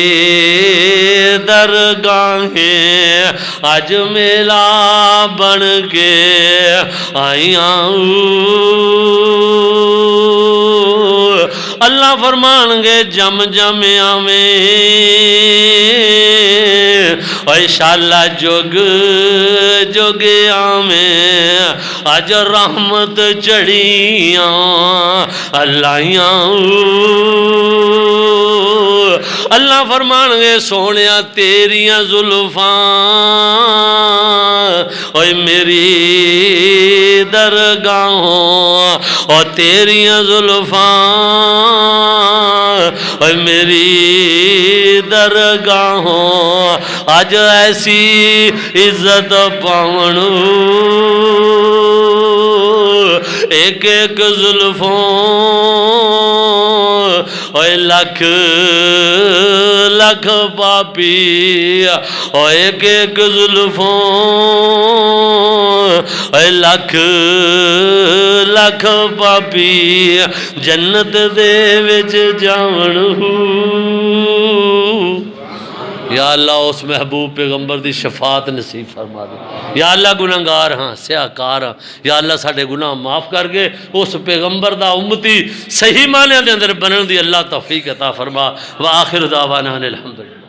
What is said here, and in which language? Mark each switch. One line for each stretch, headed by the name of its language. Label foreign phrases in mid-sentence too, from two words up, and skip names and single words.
Punjabi: درگاہیں، آج میلا بن کے آئیاں، اللہ فرمان گے جم جم آویں انشاءاللہ جگ جگ آویں، آج رحمت چڑھیاں اللہیاں، اللہ فرمان گے سونیا تیریاں زلفاں اوے میری درگاہوں، اور تیریاں زلفاں اوے میری درگاہوں، آج ایسی عزت پاؤں ایک ایک زلفوں اوے لکھ لکھ پاپی، او ایک ایک زلفوں اے لکھ لکھ پاپی، جنت دے وچ جاون یا اللہ اس محبوب پیغمبر دی شفاعت نصیب فرما دے، یا اللہ گناہگار ہاں سیاہکار ہاں، یا اللہ ساڈے گناہ معاف کر کے اس پیغمبر دا امتی صحیح معنی دے اندر بنن دی اللہ توفیق عطا فرما،
Arabic: وآخر دعوانا الحمدللہ۔